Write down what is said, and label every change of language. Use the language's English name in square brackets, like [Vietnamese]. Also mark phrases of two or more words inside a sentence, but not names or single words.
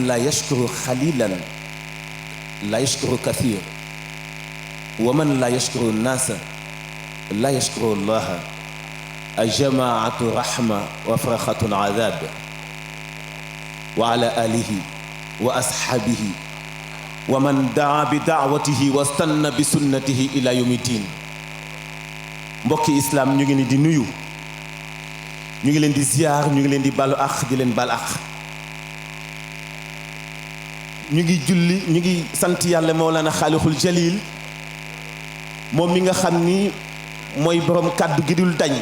[Arabic] لا يشكر القليل لا يشكر الكثير ومن لا يشكر الناس لا يشكر الله الجماعة رحمة والفرقة عذاب وعلى آله وأصحابه ومن دعا بدعوته واستن بسنته إلى يوم الدين. [Wolof] mbokki islaam ñu ngi leen di nuyu, ñu ngi leen di ziyaar, ñu ngi leen di balu ak di leen bal ak. ñu ngi julli, ñu ngi sant yàlla Mawlana Xaalixul Jalil moom mi nga xam ni mooy borom kàddu gi dul dañ.